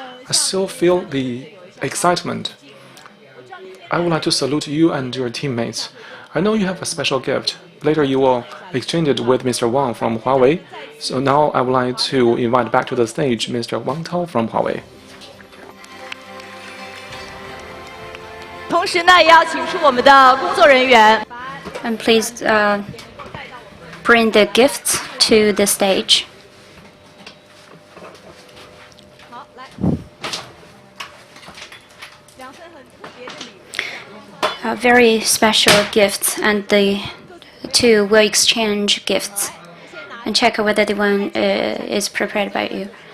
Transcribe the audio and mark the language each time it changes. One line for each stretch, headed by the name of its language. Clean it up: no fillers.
English: I still feel the excitement. I would like to salute you and your teammates. I know you have a special gift. Later you will exchange it with Mr. Wang from Huawei. So now I would like to invite back to the stage Mr. Wang Tao from Huawei.
Chinese: 同时呢，也要请出我们的工作人员。
English: And please bring the gifts to the stage. Very special gifts, and the two will exchange gifts and check whether the one is prepared by you.